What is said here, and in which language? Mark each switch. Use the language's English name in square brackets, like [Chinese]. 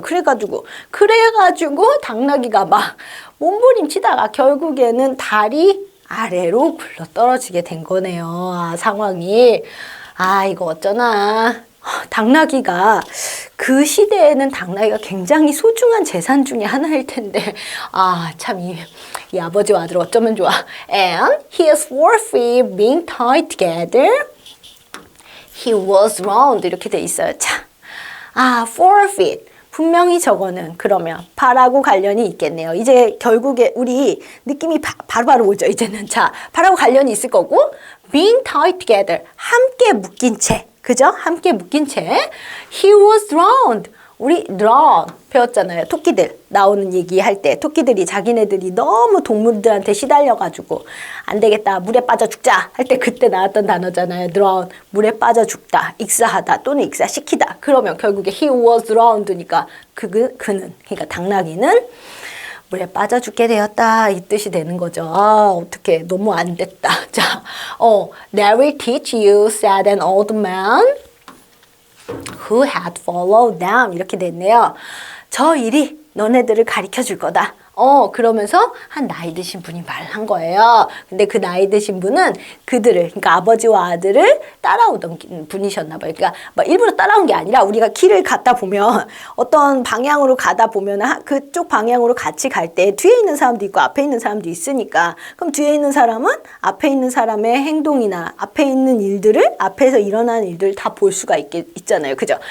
[Korean] 그래가지고 당나귀가 막 몸부림치다가 결국에는 다리 아래로 굴러 떨어지게 된 거네요. 상황이. 이거 어쩌나. 당나귀가 그 시대에는 당나귀가 굉장히 소중한 재산 중에 하나일 텐데 참 이 아버지와 아들 어쩌면 좋아. [English] And his four feet being tied together, he was drowned [Korean] 이렇게 돼 있어요. 자, [English] four feet [Korean] 분명히 저거는 그러면 발하고 관련이 있겠네요. 이제 결국에 우리 느낌이 바로바로 오죠. 이제는 자, 발하고 관련이 있을 거고 [English] being tied together [Korean] 함께 묶인 채. 그죠? 함께 묶인 채. [English] He was drowned. [Korean] 우리 drown 배웠잖아요. 토끼들 나오는 얘기할 때 토끼들이 자기네들이 너무 동물들한테 시달려가지고 안 되겠다 물에 빠져 죽자 할 때 그때 나왔던 단어잖아요. drown 물에 빠져 죽다, 익사하다 또는 익사시키다. 그러면 결국에 [English] he was drowned [Korean] 니까 그는 그러니까 당나귀는 물에 빠져 죽게 되었다 이 뜻이 되는 거죠. 어떡해 너무 안 됐다. 자, [English] That will teach you, said an old man who had followed them [Korean] 이렇게 됐네요. 저 일이 너네들을 가르쳐 줄 거다. 그러면서 한 나이 드신 분이 말을 한 거예요. 근데 그 나이 드신 분은 그들을, 그러니까 아버지와 아들을 따라오던 분이셨나 봐요. 그러니까 뭐 일부러 따라온 게 아니라 우리가 길을 가다 보면 어떤 방향으로 가다 보면 그쪽 방향으로 같이 갈 때 뒤에 있는 사람도 있고 앞에 있는 사람도 있으니까 그럼 뒤에 있는 사람은 앞에 있는 사람의 행동이나 앞에 있는 일들을 앞에서 일어나는 일들을 다 볼 수가 있잖아요. 그죠?